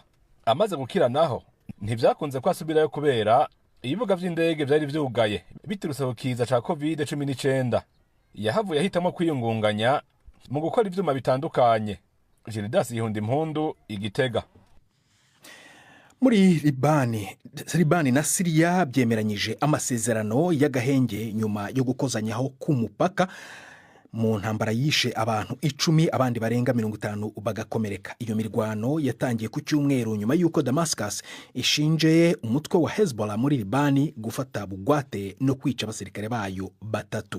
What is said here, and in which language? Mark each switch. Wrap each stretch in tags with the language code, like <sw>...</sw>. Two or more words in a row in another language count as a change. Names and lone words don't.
<rn>Amaze gukira naho ntivyakunze ko asubirayo kubera ibibuga vy'indege vyari vyugaye biturutse ku kiza ca COVID-19. Yahavuye ahitamo kwiyungunganya mu gukora ivyuma bitandukanye. Gildas Yihundimpundu, Igitega.</rn> <rw>Muri Libani na Syria byemeranyije amasezerano y'agahenge nyuma yo gukozanyaho ku mupaka mu ntambara yishe abantu 10 abandi barenga 50 bagakomereka. Iyo mirwano yatangiye ku cyumweru nyuma yuko Damascus ishinje umutwe wa Hezbollah muri Libani gufata bugwate no kwica abasirikare bayo 3.</rw>